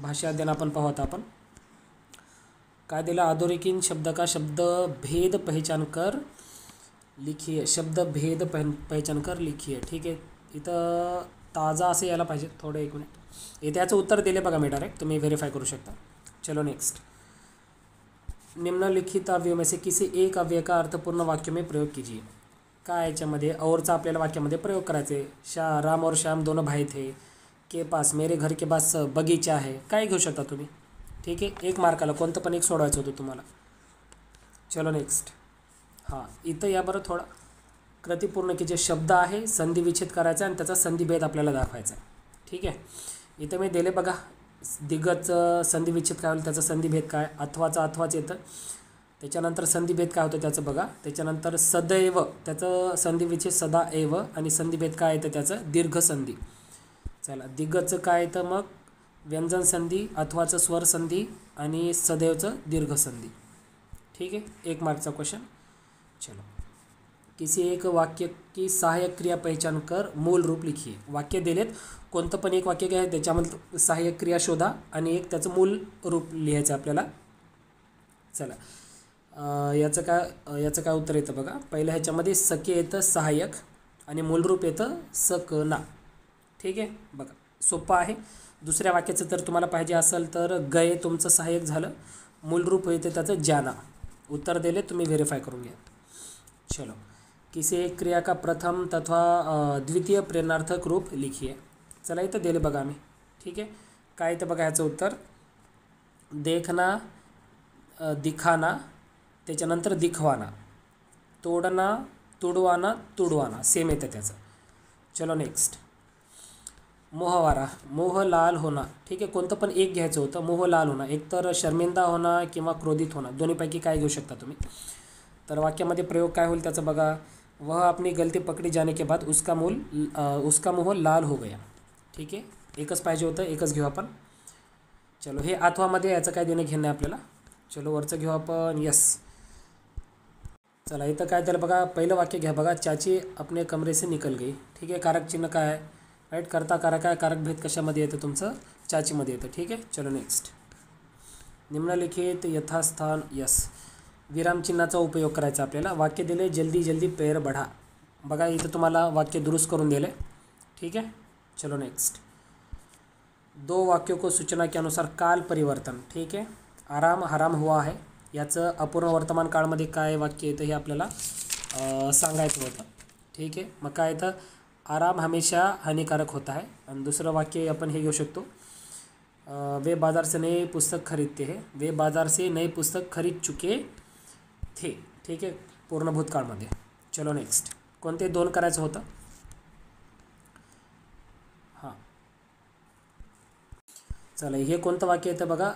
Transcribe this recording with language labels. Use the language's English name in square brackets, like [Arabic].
[Marathi] भाषा अध्ययन आपण पाहू आता आपण काय दिलं, [Hindi] अधोरेखित शब्द का शब्द भेद पहचान कर लिखिए, [Marathi] शब्द भेद पहचान कर लिखिए, ठीक आहे। इथं ताज़ा असं यायला पाहिजे, थोडं एक मिनिट, इथे याचं उत्तर दिले बघा मी डायरेक्ट, तुम्ही व्हेरीफाय करू शकता। [Hindi] चलो नेक्स्ट, निम्नलिखित अव्यय में से किसी एक अव्यय का अर्थपूर्ण वाक्य में प्रयोग कीजिए। [Marathi] काय याच्यामध्ये औरचा आपल्याला वाक्यामध्ये प्रयोग करायचे, [Hindi] राम और श्याम दोनों भाई थे, [Marathi] के पास, मेरे घर के पास बगीचा आहे, काय घेऊ शकता तुम्ही. ठीक आहे, 1 मार्काला कोणतं पण एक सोडवायचं होतं तुम्हाला. चलो नेक्स्ट. हां, इथं या बरं थोडा कृतीपूर्ण की जे शब्द आहे संधी विच्छेद करायचा आणि त्याचा संधिभेद आपल्याला दाखवायचा आहे. ठीक आहे, इथं मी दिले बघा. दिग्गजचं संधी विच्छेद काय होईल, त्याचा संधिभेद काय. अथवाचं अथवाच येतं. त्याच्यानंतर संधिभेद काय होतं त्याचं बघा. त्याच्यानंतर सदैव, त्याचं संधिविच्छेद सदाएव आणि संधिभेद काय येतं त्याचं दीर्घ संधी. चला, दिग्गजचं काय येतं मग व्यंजन संधी, अथवाचं स्वर संधी आणि सदैवचं दीर्घ संधी. [Hindi] ठीक है, 1 मार्क का क्वेश्चन. चलो, किसी एक वाक्य की सहायक क्रिया पहचान कर मूल रूप लिखिए. [Marathi] वाक्य दिलेत, कोणतं पण एक वाक्य घ्या, त्याच्यामध्ये सहाय्यक क्रिया शोधा आणि एक त्याचं मूल रूप लिहायचं आपल्याला. चला, याचं काय उत्तर येतं बघा. पहिल्या ह्याच्यामध्ये सके येतं सहाय्यक आणि मूलरूप येतं सकना. ठीक आहे, बघा सोपं आहे. दुसऱ्या वाक्याचं तर तुम्हाला पाहिजे असेल तर गये तुमचं सहाय्यक झालं, मूलरूप येतं त्याचं जाना. उत्तर दिले, तुम्ही व्हेरीफाय करून घ्या. [Hindi] चलो, किसी एक क्रिया का प्रथम तथा द्वितीय प्रेरणार्थक रूप लिखिए. [Marathi] चला, इथं दिले बघा आम्ही. ठीक आहे, काय इथं बघा ह्याचं उत्तर देखना, दिखाना, त्याच्यानंतर दिखवाना, तोडना, तुडवाना, तुडवाना, सेम येतं त्याचं. चलो नेक्स्ट. मोहवारा, मोह लाल होना. ठीक आहे, कोणतं पण एक घ्यायचं होतं. मोह लाल होना, एक तर शर्मिंदा होना किंवा क्रोधित होना, दोन्हीपैकी काय घेऊ शकता तुम्ही. तर वाक्यामध्ये प्रयोग काय होईल त्याचं बघा. [Hindi] वह अपनी गलती पकड़ी जाने के बाद उसका मोह लाल हो गया. [Marathi] ठीक आहे, एकच पाहिजे होतं, एकच घेऊ आपण. चलो, हे अथवामध्ये याचं काय देणं घेणं आहे आपल्याला. चलो, वरचं घेऊ आपण. यस. चला, इथं काय त्याला बघा. पहिलं वाक्य घ्या बघा. [Hindi] चाची अपने कमरे से निकल गई. [Marathi] ठीक आहे, कारक चिन्ह काय आहे, राईट. करता कारक आहे, कारक भेद कशामध्ये येतं तुमचं चाचीमध्ये येतं. ठीक आहे, चलो नेक्स्ट. निम्नलिखित यथास्थान. यस, विराम चिन्हाचा उपयोग करायचा आपल्याला. वाक्य दिले [Hindi] जल्दी जल्दी पैर बढ़ा. [Marathi] बघा इथं तुम्हाला वाक्य दुरुस्त करून दिले. ठीक आहे, चलो नेक्स्ट. [Hindi] 2 वाक्यों को सूचना के अनुसार काल परिवर्तन. [Marathi] ठीक आहे, [Hindi] आराम हराम हुआ है, [Marathi] याचं अपूर्ण वर्तमान काळमध्ये काय वाक्य येतं हे आपल्याला सांगायचं होतं. ठीक आहे, मग काय येतं [Hindi] आराम हमेशा हानिकारक होता है. [Marathi] आणि दुसरं वाक्य आपण हे घेऊ शकतो. [Hindi] वे बाजार से नए पुस्तक खरीदते हैं, वे बाजार से नए पुस्तक खरीद चुके थे. [Marathi] ठीक आहे, पूर्ण भूतकाळमध्ये. चलो नेक्स्ट. कोणते 2 करायचं होतं. हां, चला, हे कोणतं वाक्य येतं बघा.